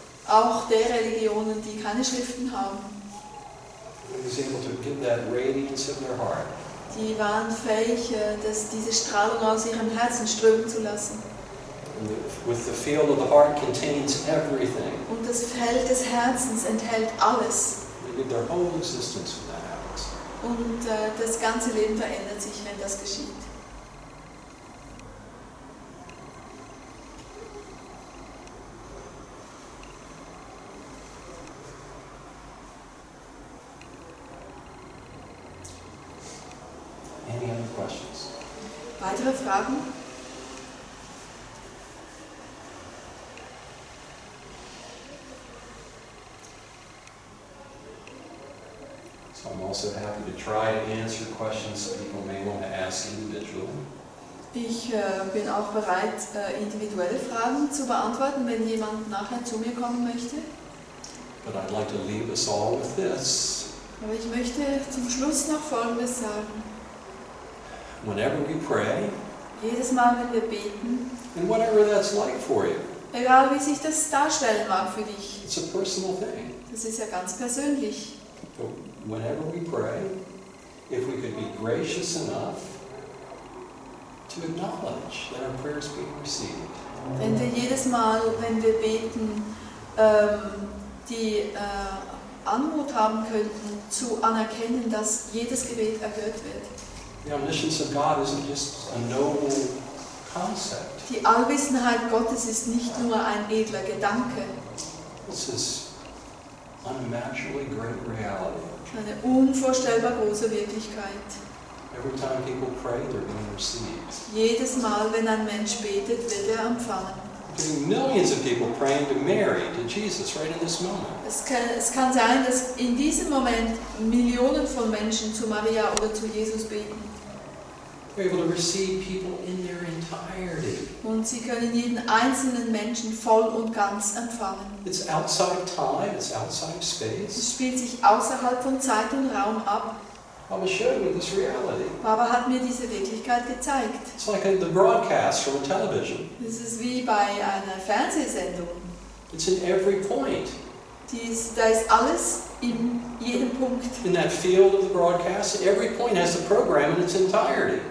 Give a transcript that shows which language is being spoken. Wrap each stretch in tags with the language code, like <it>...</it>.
<de>auch der Religionen, die keine Schriften haben,</de> <en>He was able to give that radiance of their heart.</en> <de>die waren fähig, diese Strahlung aus ihrem Herzen strömen zu lassen.</de> <en>And with the field of the heart contains everything.</en> <de>Und das Feld des Herzens enthält alles.</de> <en>They give their whole existence when that happens.</en> <de>Und das ganze Leben verändert sich, wenn das geschieht.</de> <en>Any other questions?</en> <de>Weitere Fragen?</de> <en>So I'm also happy to try to answer questions that people may want to ask individually.</en> <de>Ich bin auch bereit, individuelle Fragen zu beantworten, wenn jemand nachher zu mir kommen möchte.</de> <en>But I'd like to leave us all with this.</en> <de>Aber ich möchte zum Schluss noch Folgendes sagen.</de> <en>Whenever we pray,</en> <de>Jedes Mal, wenn wir beten,</de> <en>and whatever that's like for you,</en> <de>egal wie sich das darstellen mag für dich,</de> <en>it's a personal thing.</en> <de>das ist ja ganz persönlich.</de> <en>But whenever we pray, if we could be gracious enough to acknowledge that our prayers being received.</en> <de>Wenn wir jedes Mal, wenn wir beten, die Anmut haben könnten, zu anerkennen, dass jedes Gebet erhört wird.</de> <en>The omniscience of God isn't just a noble concept.</en> <de>Die Allwissenheit Gottes ist nicht nur ein edler Gedanke,</de> <en>This is unimaginably great reality.</en> <de>eine unvorstellbar große Wirklichkeit.</de> <en>Every time people pray, they're being received.</en> <de>Jedes Mal, wenn ein Mensch betet, wird er empfangen.</de> <en>There's millions of people praying to Mary, to Jesus, right in this moment.</en> <de>Es kann sein, dass in diesem Moment Millionen von Menschen zu Maria oder zu Jesus beten.</de> <en>They're able to receive people in their entirety.</en> <de>Und sie können jeden einzelnen Menschen voll und ganz empfangen.</de> <en>It's outside of time, it's outside of space.</en> <de>Es spielt sich außerhalb von Zeit und Raum ab.</de> <en>I will show you this reality.</en> <de>Baba hat mir diese Wirklichkeit gezeigt.</de> <en>It's like the broadcast from a television.</en> <de>Es ist wie bei einer Fernsehsendung.</de> <en>It's in every point.</en> <de>Da ist alles in jedem Punkt.</de> <en>In that field of the broadcast, every point has the program in its entirety.</en>